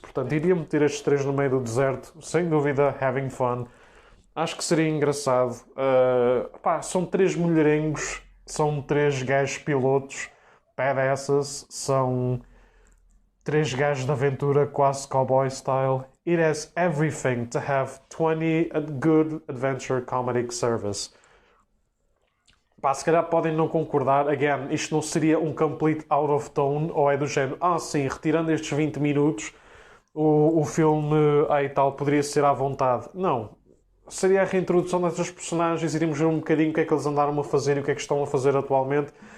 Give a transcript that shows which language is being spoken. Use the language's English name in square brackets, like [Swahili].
[Portuguese] Portanto, iria meter estes três no meio do deserto, sem dúvida, [English] having fun. [Portuguese] Acho que seria engraçado. São três mulherengos, são três gajos pilotos, badasses, são três gajos de aventura, quase [English] cowboy style. It has everything to have 20 good adventure comedic service. [Portuguese] Se calhar podem não concordar. Again, isto não seria um [English] complete out of tone, [Portuguese] ou é do género, sim, retirando estes 20 minutos, o filme aí tal poderia ser à vontade. Não. Seria a reintrodução destas personagens, iríamos ver um bocadinho o que é que eles andaram a fazer e o que é que estão a fazer atualmente.